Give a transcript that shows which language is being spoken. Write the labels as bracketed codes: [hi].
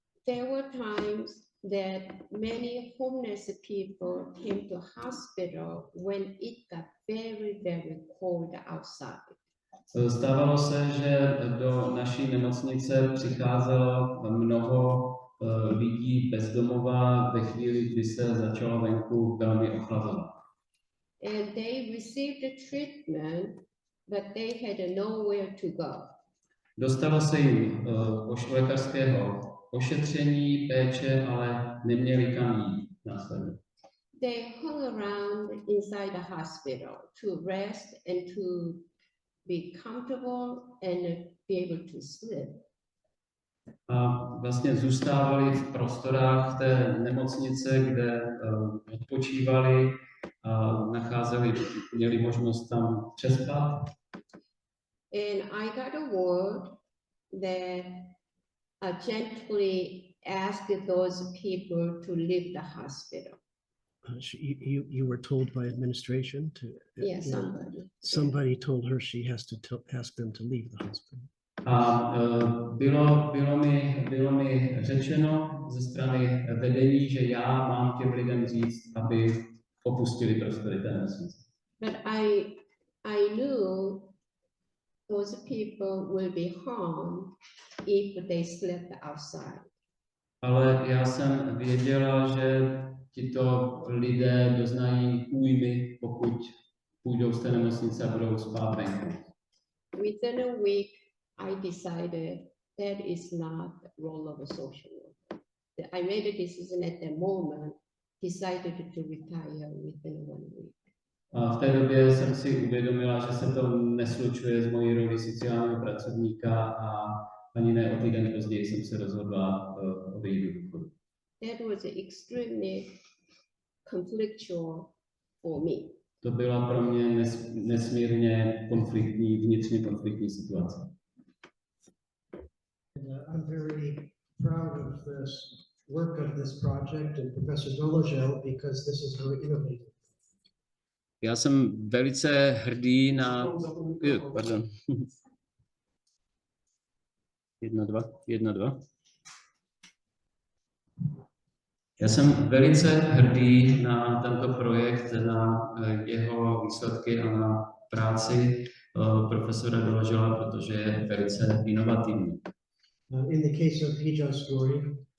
[en] There were times that many homeless people came to hospital when it got very, very cold outside. [cs] Stávalo se, že do naší nemocnice přicházelo mnoho lidí bezdomova ve chvíli, kdy se začalo venku velmi ochlazovat. [en] And they received the treatment, but they had nowhere to go. [cs] Dostalo se jim lékařského ošetření, péče, ale neměli kam jít následně. [en] They hung around inside the hospital to rest and to be comfortable and be able to sleep. [cs] A vlastně zůstávali v prostorách té nemocnice, kde odpočívali a měli možnost tam přespat. [en] And I got a word that gently asked those people to leave the hospital. You were told by administration to. Yeah, somebody. Somebody told her she has to ask them to leave the hospital. [cs] A bylo mi řečeno ze strany vedení, že já mám těm lidem říct, aby opustili prostory té nemocnice. [en] But I knew those people will be harmed if they slept outside. [cs] Ale já jsem věděla, že tito lidé doznají újmy, pokud půjdou z té nemocnice a budou spát venku. [en] Within a week, I decided that is not the role of a social worker. I made a decision at the moment, decided to retire within 1 week. [cs] A v té době jsem si uvědomila, že se to neslučuje s mojí roli sociálního pracovníka a ani ne o týden později jsem se rozhodla odejít do důchodu. [en] That was extremely conflictual for me. [cs] To byla pro mě nesmírně vnitřně konfliktní situace. [en] I'm very proud of this work of this project and Professor Dolezal because this is very innovative. [cs] Já jsem velice hrdý na... Pardon. 1, 2. Já jsem velice hrdý na tento projekt, na jeho výsledky a na práci profesora Dolezala, protože je velice inovativní. [en] In the case of Hijaz story,